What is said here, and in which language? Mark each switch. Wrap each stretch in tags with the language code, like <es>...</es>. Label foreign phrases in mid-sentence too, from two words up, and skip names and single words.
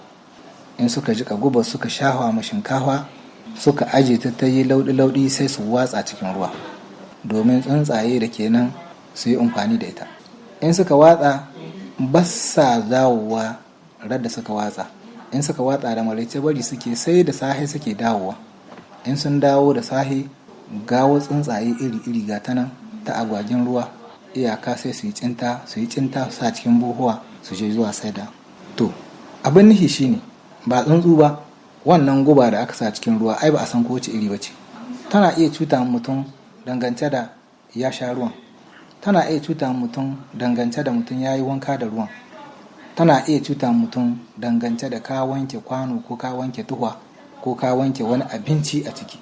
<ha>In suka jika guba suka shafa ma shinkafa suka aje ta yi laudi-laudi sai su watsa cikin ruwa domin tsuntsaye da kenan su yi amfani da ita. In suka watsa ba sa dawowa radda suka watsa. In suka watsa da maraice bari suke sai da sahe suke dawowa. In sun dawo da sahe gawo tsuntsaye iri-iri ga ta nan ta agwagin ruwa, iyaka sai su yi cinta su sa cikin buhuwa su je zuwa saida. To abin nihi shine ba tsuntsu ba, wannan guba da aka sa cikin ruwa ai ba a san ko wace iri bace. Tana iya cuta mutum dangance da ya sha ruwan, tana iya cuta mutum dangance da mutum ya yi wanka da ruwan, tana iya cuta mutum dangance da ka wanke kwano ko ka wanke tuhwa ko ka wanke wani abinci a ciki.</ha>